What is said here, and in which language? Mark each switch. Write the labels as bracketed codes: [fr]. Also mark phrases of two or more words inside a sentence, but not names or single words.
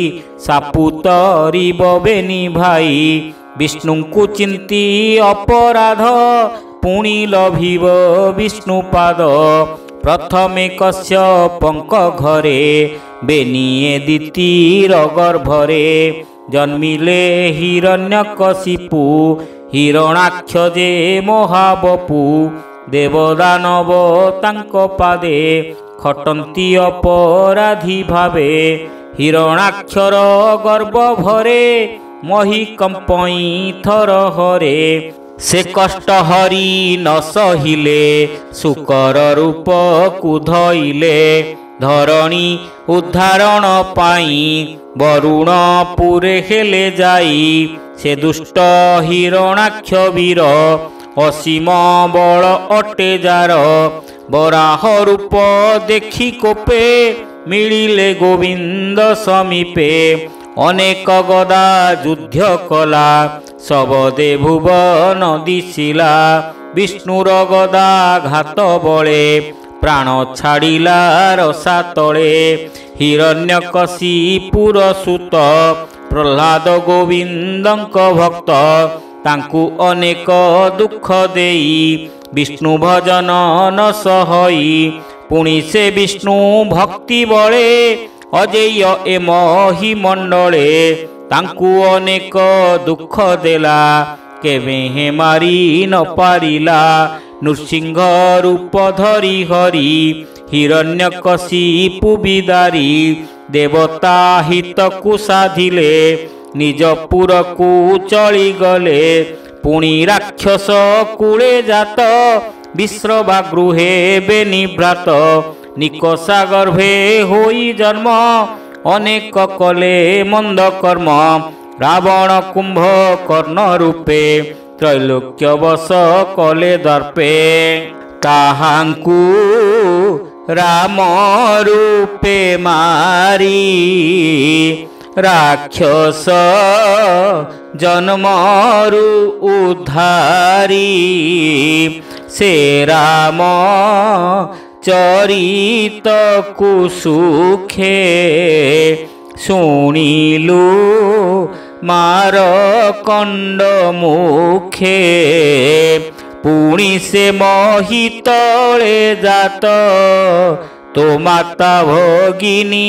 [or] ସାପୁତରିବ ବେନି ଭାଇ ବିଷ୍ଣୁଙ୍କୁ ଚିନ୍ତି ଅପରାଧ ପୁଣି ଲଭିବ ବିଷ୍ଣୁପାଦ ପ୍ରଥମେ କଶ୍ୟପଙ୍କ ଘରେ ବେନିଏ ଦିତିର ଗର୍ଭରେ ଜନ୍ମିଲେ ହିରଣ୍ୟକଶିପୁ ହିରଣାକ୍ଷ ଯେ ମହାବପୁ ଦେବଦାନବ ତାଙ୍କ ପାଦେ ଖଟନ୍ତି ଅପରାଧୀ ଭାବେ ହିରଣାକ୍ଷର ଗର୍ଭ ଭରେ ମହୀ କମ୍ପଇ ଥର ହରେ ସେ କଷ୍ଟ ହରି ନ ସହିଲେ ସୁକର ରୂପ କୁଧଇଲେ ଧରଣୀ ଉଦ୍ଧାରଣ ପାଇ ବରୁଣ ପୁରେ ହେଲେ ଯାଇ ସେ ଦୁଷ୍ଟ ହିରଣାକ୍ଷ ବୀର ଅସୀମ ବଳ ଅଟେ ଯାର ବରାହ ରୂପ ଦେଖି କୋପେ ମିଳିଲେ ଗୋବିନ୍ଦ ସମୀପେ ଅନେକ ଗଦା ଯୁଦ୍ଧ କଲା ସବଦେ ଭୁବନ ଦିଶିଲା ବିଷ୍ଣୁର ଗଦା ଘାତ ବଳେ ପ୍ରାଣ ଛାଡ଼ିଲା ରସା ତଳେ ହିରଣ୍ୟକଶିପୁର ସୁତ ପ୍ରହ୍ଲାଦ ଗୋବିନ୍ଦଙ୍କ ଭକ୍ତ ତାଙ୍କୁ ଅନେକ ଦୁଖ ଦେଇ ବିଷ୍ଣୁ ଭଜନ ନ ସହଇ ପୁଣି ସେ ବିଷ୍ଣୁ ଭକ୍ତି ବଳେ ଅଜେୟ ଏ ମହୀ ମଣ୍ଡଳେ ତାଙ୍କୁ ଅନେକ ଦୁଖ ଦେଲା କେବେ ହେ ମାରି ନ ପାରିଲା ନୃସିଂହ ରୂପ ଧରି ହରି ହିରଣ୍ୟକଶିପୁ ବିଦାରି ଦେବତା ହିତକୁ ସାଧିଲେ ନିଜ ପୁରକୁ ଚଳି ଗଲେ ପୁଣି ରାକ୍ଷସ କୁଳେ ଜାତ ବିଶ୍ରବା ଗୃହେ ବେନିଭ୍ରାତ ନିକଷା ଗର୍ଭେ ହୋଇ ଜନ୍ମ ଅନେକ କଲେ ମନ୍ଦ କର୍ମ ରାବଣ କୁମ୍ଭ କର୍ଣ୍ଣ ରୂପେ ତ୍ରୈଲୋକ୍ୟ ବଶ କଲେ ଦର୍ପେ ତାହାଙ୍କୁ ରାମ ରୂପେ ମାରି ରାକ୍ଷସ ଜନ୍ମରୁ ଉଦ୍ଧାରି ସେ ରାମ ଚରିତ କୁସୁଖେ ଶୁଣିଲୁ ମାର କଣ୍ଡ ମୁଖେ ପୁଣି ସେ ମହୀତଳେ ଜାତ ତୋ ମାତା ଭଗିନୀ